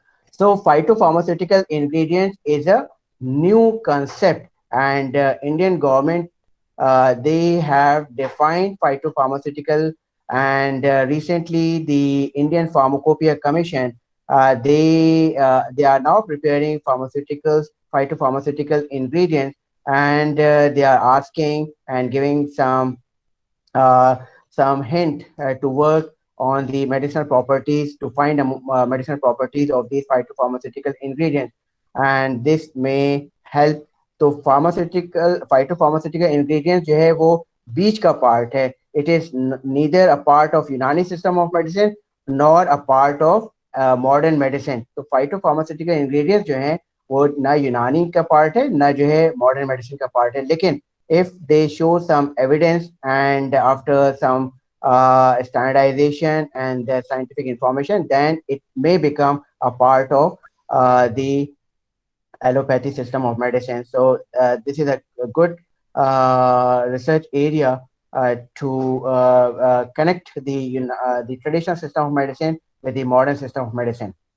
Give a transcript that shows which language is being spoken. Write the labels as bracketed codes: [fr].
[en] So phytopharmaceutical ingredients is a new concept, and Indian government, they have defined phytopharmaceutical, and recently the Indian Pharmacopoeia Commission, they are now preparing phytopharmaceutical ingredients, and they are asking and giving uh, some hint to work on the medicinal properties, to find medicinal properties of these phytopharmaceutical ingredients, and this may help. [hi] तो phytopharmaceutical ingredients जो है वो बीच का part है. [en] It is neither a part of Unani system of medicine nor a part of modern medicine. [hi] तो phytopharmaceutical ingredients जो हैं वो ना यूनानी का part है ना जो है modern medicine का part है. [en] लेकिन if they show some evidence and after some standardization and scientific information, then it may become a part of the allopathy system of medicine. So this is a good research area to connect the traditional system of medicine with the modern system of medicine.